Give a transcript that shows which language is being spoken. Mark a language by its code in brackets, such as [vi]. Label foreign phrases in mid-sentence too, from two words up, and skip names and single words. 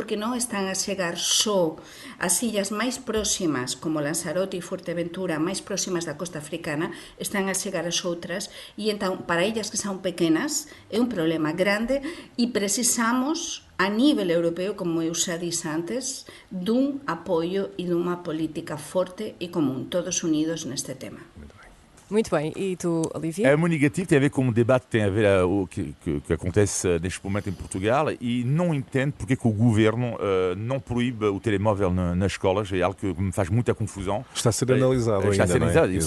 [gl] Porque non están a chegar só as illas máis próximas, como Lanzarote e Fuerteventura, máis próximas da costa africana, están a chegar as outras, e entón, para illas que son pequenas, é un problema grande e precisamos, a nível europeo, como eu xa disse antes, dun apoio e dunha política forte e común, todos unidos neste tema. [pt] Muito bem. E tu, Olivier? É muito negativo, tem a ver com o debate, tem a ver o que acontece neste momento em Portugal e não entendo porque que o governo não proíbe o telemóvel nas escolas, é algo que me faz muita confusão. Está a ser analisado ainda, Está a ser analisado, eu sei,